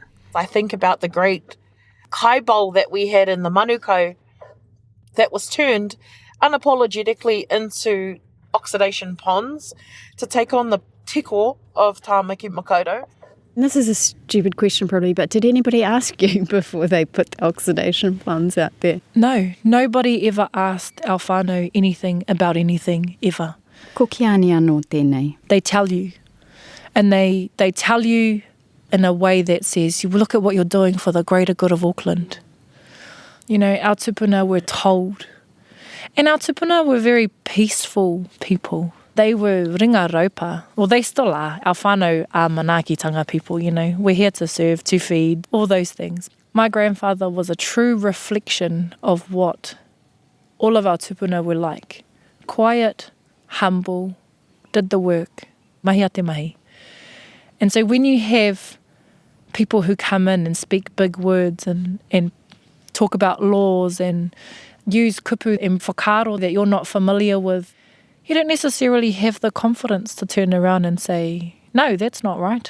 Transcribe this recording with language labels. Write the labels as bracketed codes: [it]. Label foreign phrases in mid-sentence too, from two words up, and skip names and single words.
[en] I think about the great kai bowl that we had in the Manukau that was turned unapologetically into oxidation ponds to take on the tiko of Tāmaki Makaurau. This is a stupid question probably, but did anybody ask you before they put the oxidation ponds out there? No, nobody ever asked our whānau anything about anything, ever. [mi] Ko ki ane anō tēnei. [en] They tell you. And they tell you in a way that says, you look at what you're doing for the greater good of Auckland. You know, our tupuna were told. And our tupuna were very peaceful people. They were [mi] ringa raupa. [en] Well, they still are. Our whānau are manaakitanga people, you know. We're here to serve, to feed, all those things. My grandfather was a true reflection of what all of our tupuna were like. Quiet, humble, did the work, [mi] mahi a te mahi. [en] And so when you have people who come in and speak big words and talk about laws and use kupu and whakaaro that you're not familiar with, you don't necessarily have the confidence to turn around and say, no, that's not right.